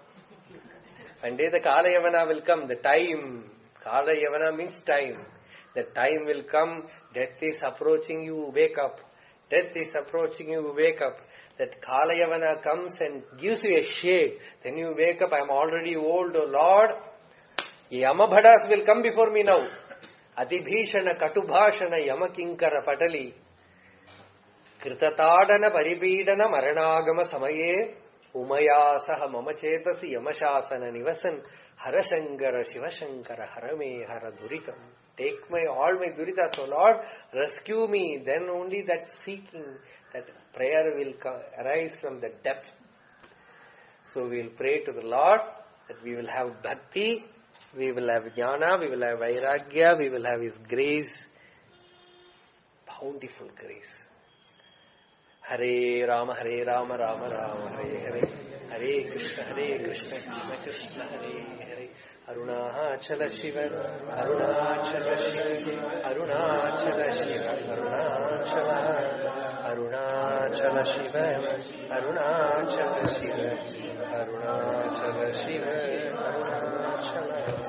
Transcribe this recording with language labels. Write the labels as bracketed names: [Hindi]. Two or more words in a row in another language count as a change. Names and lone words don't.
[English] One day the Kalayavana will come. The time, Kalayavana means time. The time will come, death is approaching you, wake up. Death is approaching you, wake up. That Kalayavana comes and gives you a shake. Then you wake up, I am already old, O Lord. Yamabhadas will come before me now. [Sanskrit] Adibhishana Katubhashana Yamakinkara Patali. Kritatadana Paripidana Maranagama Samaye Umaya Saha Mamachetasi Yamashasana Nivasan Harashankara Shivashankara Harame Haraduritam. [English] Take all my duritas, O Lord, rescue me. Then only that seeking, that prayer will arise from the depth. So we will pray to the Lord that we will have bhakti, we will have jnana, we will have vairagya, we will have His grace, bountiful grace. [Sanskrit] Hare Rama, Rama Rama, Hare Hare, Hare Krishna, Krishna Krishna, Hare Hare. Arunachala Shiva, Arunachala Shiva, Arunachala Shiva, Arunachala Shiva, Arunachala Shiva, Arunachala Shiva, Arunachala